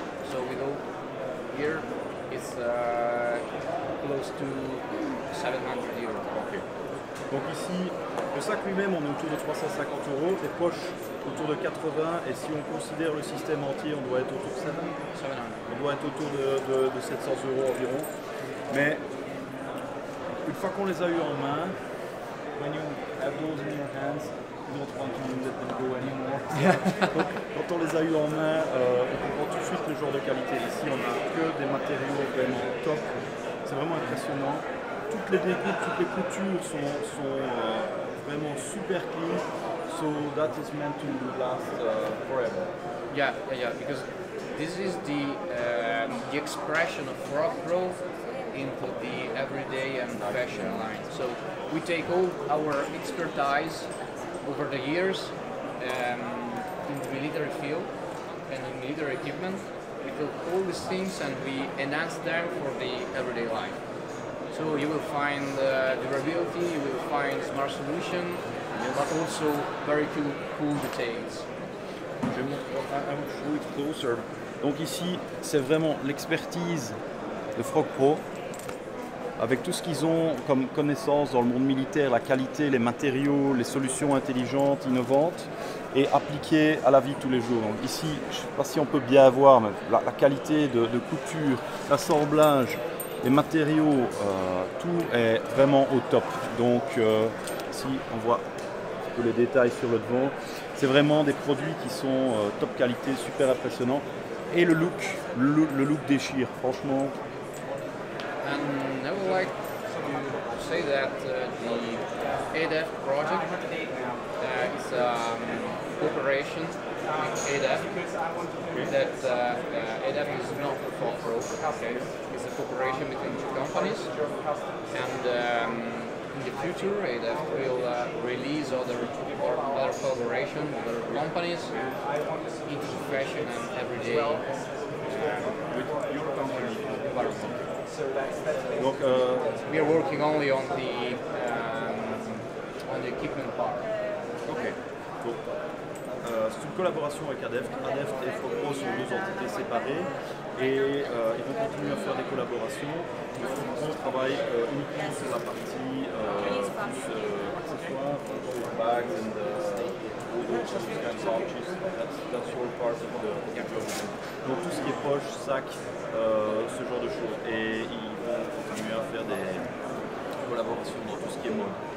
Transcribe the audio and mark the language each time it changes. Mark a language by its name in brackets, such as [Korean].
[English] So with all here, it's close to 700 euro. Ok. [French] Donc ici, le sac lui-même, on est autour de 350 euros, les poches autour de 80, et si on considère le système entier, on doit être autour de 700. 700. On doit être autour de 700 euros environ. Mais une fois qu'on les a eu en main, [English] when you have those in your hands, you don't want to let them go anymore. [French] Donc, quand on les a eu en main, on comprend tout de suite le genre de qualité. Ici, on n'a que des matériaux vraiment top. C'est vraiment impressionnant. Toutes les découpes, toutes les coutures sont vraiment super clean. [English] So that is meant to last forever. Yeah, because this is the expression of Frog Pro into the everyday and fashion line. So we take all our expertise over the years in the military field and in military equipment. We took all these things and we enhance them for the everyday life. So you will find durability, you will find smart solution, but also very cool details. [French] Je vais [English] show it closer. [French] Donc ici, c'est vraiment l'expertise de Frog Pro, avec tout ce qu'ils ont comme connaissance dans le monde militaire, la qualité, les matériaux, les solutions intelligentes, innovantes, et appliquées à la vie de tous les jours. Donc ici, je ne sais pas si on peut bien voir, mais la qualité de couture, l'assemblage, les matériaux, tout est vraiment au top. Donc ici, on voit un peu les détails sur le devant. C'est vraiment des produits qui sont top qualité, super impressionnants. Et le look déchire, franchement. [English] And I would like to say that the ADEF project is a cooperation with ADEF. That ADEF is not for Pro. Okay. It's a cooperation between two companies, and in the future ADEF will release other collaboration with other companies into fashion and everyday With your company. environment. [French] Donc, [English] We are working only on the equipment part. ok. [French] Donc, c'est une collaboration avec ADEFT. ADEFT et Frog Pro sont deux entités séparées et ils vont continuer à faire des collaborations. Le Frog Pro travaille uniquement sur la partie plus accessoires, [English] bags and pouches. That's your part of the development. [French] Donc tout ce qui est poche, sac, ce genre de choses. Et ils vont continuer à faire des collaborations dans tout ce qui est mode.